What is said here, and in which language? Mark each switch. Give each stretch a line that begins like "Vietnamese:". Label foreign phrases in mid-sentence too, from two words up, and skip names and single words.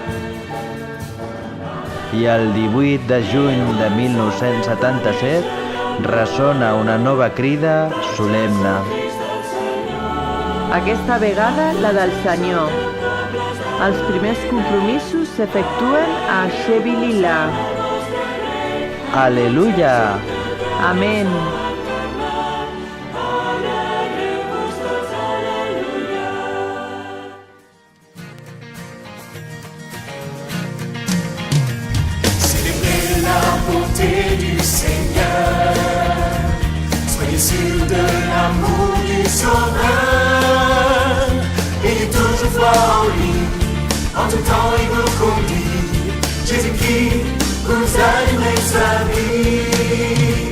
Catalan: I el 18 de juny de 1977 ressona una nova crida solemne. Aquesta vegada la del Senyor. Els primers compromisos s'efectuen a Shebili-La. Aleluia! Amén.
French: Célébrez la bonté du Seigneur, soyez sûrs de l'amour du Sauveur, ayez toujours foi en lui, en tout temps il vous conduit, Jésus-Christ vous allume sa vie.